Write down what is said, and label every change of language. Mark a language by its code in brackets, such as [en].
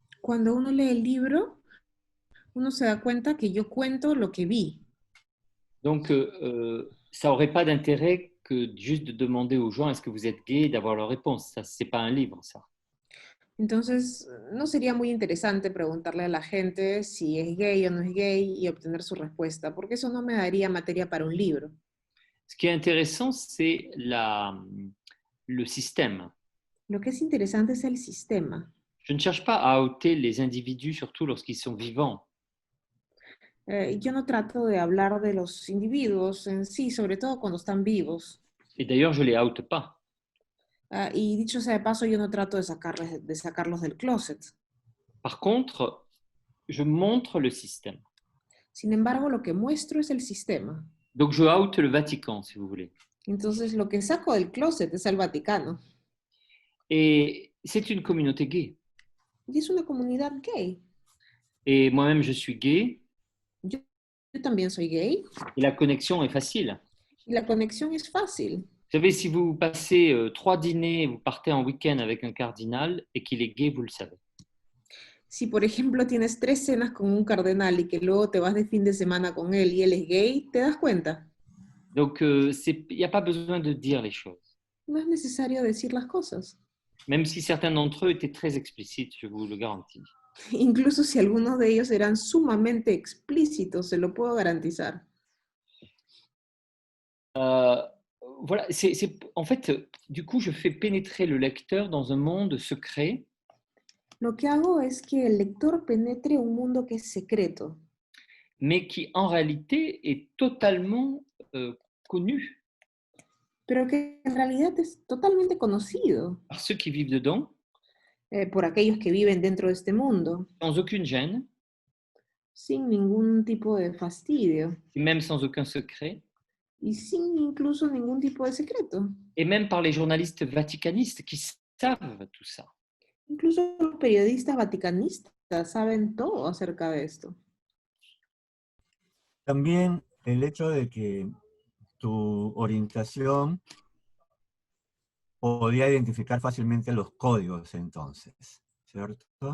[es] Cuando uno lee el libro, uno se da cuenta que yo cuento lo que vi. [fr] Donc, ça n'aurait pas d'intérêt que juste de demander aux gens est-ce que vous êtes gay et d'avoir leur réponse. Ça, c'est pas un livre, ça. [es] Entonces, no sería muy interesante preguntarle a la gente si es gay o no es gay y obtener su respuesta, porque eso no me daría materia para un libro. [fr] Ce qui est intéressant, c'est le système. [es] Lo que es interesante es el sistema. [fr] Je ne cherche pas à ôter les individus, surtout lorsqu'ils sont vivants. [es] Yo no trato de hablar de los individuos en sí, sobre todo cuando están vivos. [fr] Et d'ailleurs, je ne les oute pas. [es] Y dicho sea de paso, yo no trato de sacarlos del closet. [fr] Par contre, je montre le système. [es] Sin embargo, lo que muestro es el sistema. [fr] Donc, je oute le Vatican, si vous voulez. [es] Entonces, lo que saco del closet es el Vaticano. [fr] Et c'est une communauté gay. [es] Y es una comunidad gay. [fr] Et moi-même, je suis gay. [es] Yo también soy gay. [fr] Et la connexion est facile. [es] Y la conexión es fácil. [fr] Vous savez, si vous passez 3 dîners, vous partez en week-end avec un cardinal et qu'il est gay, vous le savez. [es] Si, por ejemplo, tienes 3 cenas con un cardenal y que luego te vas de fin de semana con él y él es gay, ¿te das cuenta? [fr] Donc, il n'y a pas besoin de dire les choses. [es] No es necesario decir las cosas. [fr] Même si certains d'entre eux étaient très explicites, je vous le garantis. [es] Incluso si algunos de ellos eran sumamente explícitos, se lo puedo garantizar. [fr] Voilà, en fait, du coup, je fais pénétrer le lecteur dans un monde secret. [es] Lo que hago es que el lector penetre un mundo que es secreto, [fr] mais qui en réalité est totalement connu [es] pero que en realidad es totalmente conocido [fr] par ceux qui vivent dedans, [es] por aquellos que viven dentro de este mundo, [fr] sans aucune gêne, [es] sin ningún tipo de fastidio [fr] et même sans aucun secret, [es] y sin incluso ningún tipo de secreto. [fr] et même par les journalistes vaticanistes qui savent tout ça. [es] Incluso los periodistas vaticanistas saben todo acerca de esto. También el hecho de que tu orientación podía identificar fácilmente los códigos entonces, ¿cierto?